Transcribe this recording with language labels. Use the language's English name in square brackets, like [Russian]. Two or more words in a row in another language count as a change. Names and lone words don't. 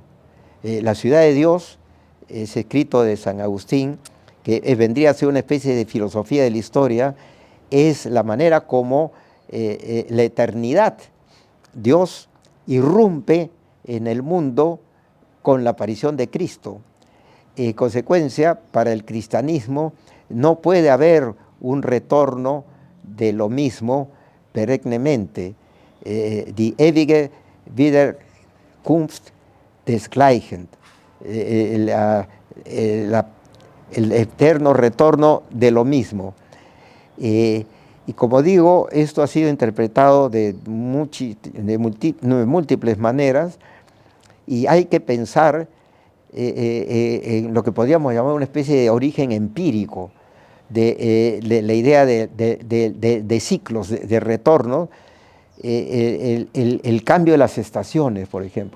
[Spanish] La ciudad de Dios es escrito de San Agustín, que vendría a ser una especie de filosofía de la historia, es la manera como la eternidad, Dios irrumpe en el mundo con la aparición de Cristo. En consecuencia, para el cristianismo no puede haber un retorno de lo mismo perennemente. [German] Die ewige Wiederkunft des Gleichen, [Spanish] el eterno retorno de lo mismo. Y como digo, esto ha sido interpretado de múltiples maneras, y hay que pensar en lo que podríamos llamar una especie de origen empírico de la idea de ciclos, de retorno, el cambio de las estaciones, por ejemplo.